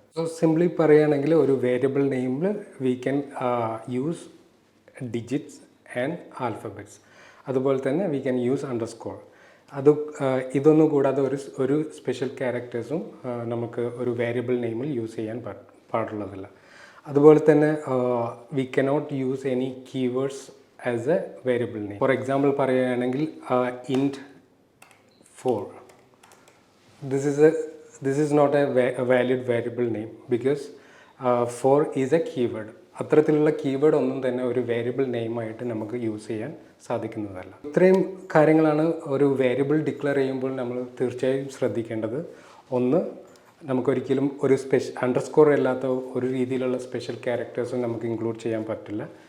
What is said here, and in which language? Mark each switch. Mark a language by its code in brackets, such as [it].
[en] So simply [ml] പറയുകയാണെങ്കിൽ ഒരു variable നെയിമിൽ [en] we can use digits and alphabets. [ml] അതുപോലെ തന്നെ [en] we can use underscore. [ml] ഇതൊന്നും കൂടാതെ ഒരു സ്പെഷ്യൽ ക്യാരക്ടേഴ്സും നമുക്ക് ഒരു വേരിയബിൾ നെയിമിൽ യൂസ് ചെയ്യാൻ പാടുള്ളതല്ല. അതുപോലെ തന്നെ [en] We cannot use any keywords as a variable name. For example [ml] പറയുകയാണെങ്കിൽ [en] Int 4, this is not a valid variable name because 4 is a keyword. [ml] അത്തരത്തിലുള്ള കീവേഡ് ഒന്നും തന്നെ ഒരു വേരിയബിൾ നെയിമായിട്ട് നമുക്ക് യൂസ് ചെയ്യാൻ സാധിക്കുന്നതല്ല. ഇത്രയും കാര്യങ്ങളാണ് ഒരു വേരിയബിൾ ഡിക്ലെയർ ചെയ്യുമ്പോൾ നമ്മൾ തീർച്ചയായും ശ്രദ്ധിക്കേണ്ടത്. ഒന്ന്, നമുക്കൊരിക്കലും ഒരു അണ്ടർസ്കോർ അല്ലാത്ത ഒരു രീതിയിലുള്ള സ്പെഷ്യൽ ക്യാരക്ടേഴ്സും നമുക്ക് ഇൻക്ലൂഡ് ചെയ്യാൻ പറ്റില്ല.